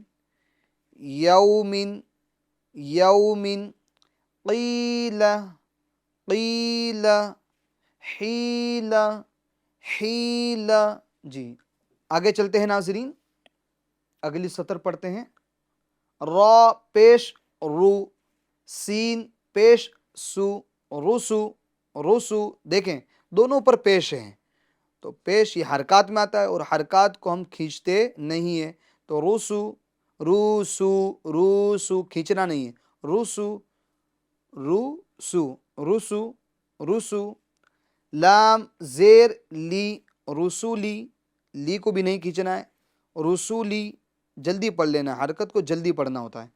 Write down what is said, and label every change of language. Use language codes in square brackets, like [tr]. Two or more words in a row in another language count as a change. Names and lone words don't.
[ur] یومن یومن، قیل قیل، حیل حیل، جی آگے چلتے ہیں ناظرین، اگلی سطر پڑھتے ہیں۔ را پیش رو، سین پیش سو، رسو رسو، دیکھیں دونوں پر پیش ہیں تو پیش یہ حرکات میں آتا ہے اور حرکات کو ہم کھینچتے نہیں ہیں، تو رسو روسو روسو، کھینچنا نہیں ہے، رسو روسو رسو رسو۔ لام زیر لی، رسولی، لی کو بھی نہیں کھینچنا ہے، رسولی، جلدی پڑھ لینا ہے، حرکت کو جلدی پڑھنا ہوتا ہے۔